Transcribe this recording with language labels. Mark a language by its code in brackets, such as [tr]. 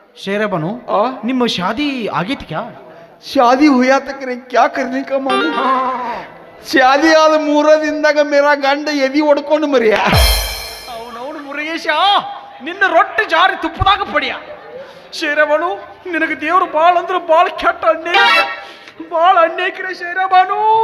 [kn] शेरे बनो ನಿಮ್ಮ ಶಾದಿ ಆಗೈತಿ क्या? [hi] शादी हुआ तो करे क्या करने का मामू. [kn] शादी आद 3 ದಿನದಾಗ मेरा ಗಂಡ ಎದಿ ಒಡ್ಕೊಂಡು ಮರಿಯ. ಅವನವನು ಮುರುಗೇಶ ನಿನ್ನ ರೊಟ್ಟಿ ಜಾರಿ ತುಪ್ಪದಾಗ ಪಡಿಯ. ಶೇರಬಾನು ನಿನಗೆ ದೇವರು ಬಾಳ ಅಂದ್ರೆ ಬಾಳ ಕೆಟ್ಟ ಅನ್ಯಾಯ, ಬಾಳ ಅನ್ಯಾಯಕ್ರೆ ಶೇರಬಾನು.